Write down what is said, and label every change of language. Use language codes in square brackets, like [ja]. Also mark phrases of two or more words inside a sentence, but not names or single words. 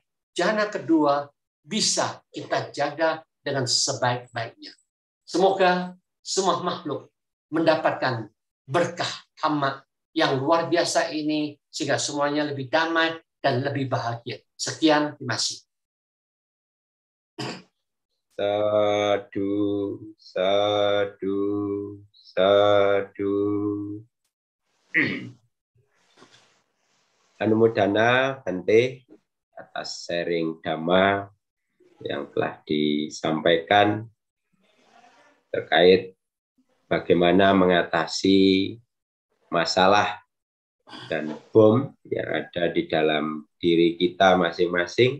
[id] Jana kedua bisa kita jaga dengan sebaik-baiknya. Semoga semua makhluk mendapatkan berkah hama yang luar biasa ini, sehingga semuanya lebih damai dan lebih bahagia. Sekian, terima kasih. [pi] Sadu, sadu, sadu. [id] Anumodana Bante atas sharing dhamma yang telah disampaikan terkait bagaimana mengatasi masalah dan bom yang ada di dalam diri kita masing-masing.